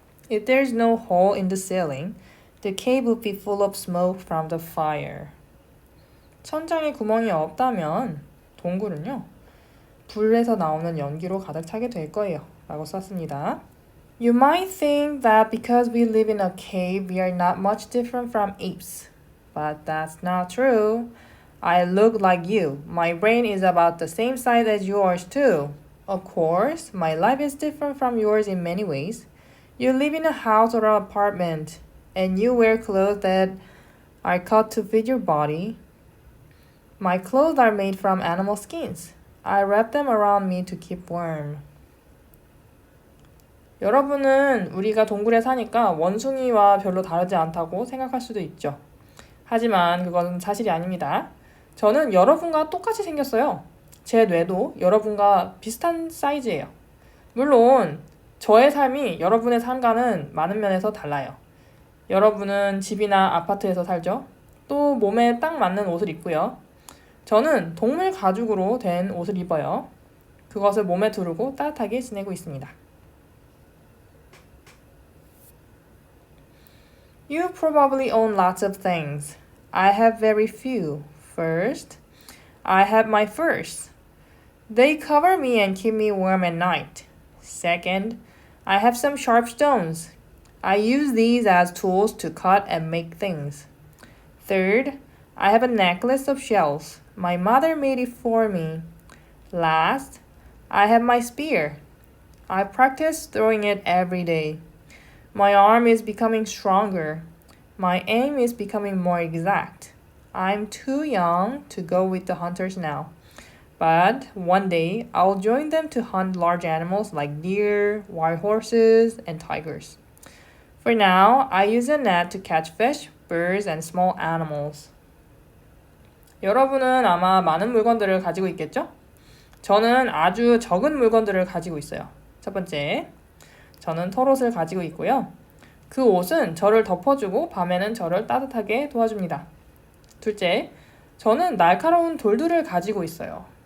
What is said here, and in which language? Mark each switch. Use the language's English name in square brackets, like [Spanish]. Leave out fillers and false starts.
[English] If there's no hole in the ceiling, the cave would be full of smoke from the fire. [Korean] 천장에 구멍이 없다면 동굴은요, 불에서 나오는 연기로 가득 차게 될 거예요. 라고 썼습니다. [English] You might think that because we live in a cave, we are not much different from apes. But that's not true. I look like you. My brain is about the same size as yours too. Of course, my life is different from yours in many ways. You live in a house or an apartment, and you wear clothes that are cut to fit your body. My clothes are made from animal skins. I wrap them around me to keep warm. [Korean] 여러분은 우리가 동굴에 사니까 원숭이와 별로 다르지 않다고 생각할 수도 있죠. 하지만 그건 사실이 아닙니다. 저는 여러분과 똑같이 생겼어요. 제 뇌도 여러분과 비슷한 사이즈예요. 물론 저의 삶이 여러분의 삶과는 많은 면에서 달라요. 여러분은 집이나 아파트에서 살죠. 또 몸에 딱 맞는 옷을 입고요. 저는 동물 가죽으로 된 옷을 입어요. 그것을 몸에 두르고 따뜻하게 지내고 있습니다. [English] You probably own lots of things. I have very few. First, I have my furs. They cover me and keep me warm at night. Second, I have some sharp stones. I use these as tools to cut and make things. Third, I have a necklace of shells. My mother made it for me. Last, I have my spear. I practice throwing it every day. My arm is becoming stronger. My aim is becoming more exact. I'm too young to go with the hunters now. But one day, I'll join them to hunt large animals like deer, wild horses, and tigers. For now, I use a net to catch fish, birds, and small animals. [Korean] 여러분은 아마 많은 물건들을 가지고 있겠죠? 저는 아주 적은 물건들을 가지고 있어요. 첫 번째, 저는 털옷을 가지고 있고요. 그 옷은 저를 덮어주고 밤에는 저를 따뜻하게 도와줍니다. 둘째, 저는 날카로운 돌들을 가지고 있어요.